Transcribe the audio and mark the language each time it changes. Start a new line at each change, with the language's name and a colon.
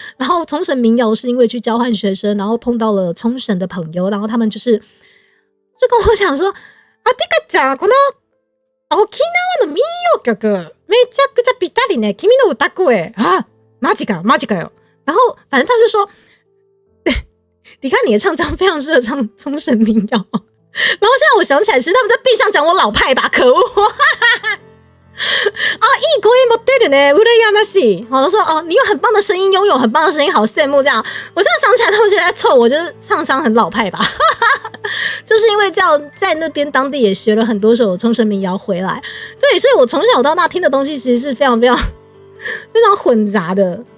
Chinese: 然后冲绳民谣是因为去交换学生，然后碰到了冲绳的朋友，然后他们就跟我讲说
Japanese: あ、てかちゃん、この沖縄の民謡曲めちゃくちゃぴったりね、君の歌声
Chinese: 啊，
Japanese: マジかよ。
Chinese: 然后反正他就说，你看你的唱腔非常适合唱冲绳民谣。然后现在我想起来，其实他们在背上讲我老派吧，可恶。
Japanese: 啊，いい声持ってるね，羨ましい。
Chinese: 我说哦，你有很棒的声音，拥有很棒的声音，好羡慕这样。我现在想起来，他们现在在凑我，就是唱腔很老派吧。就是因为这样，在那边当地也学了很多首冲绳民谣回来。对，所以我从小到大听的东西其实是非常非常非常混杂的。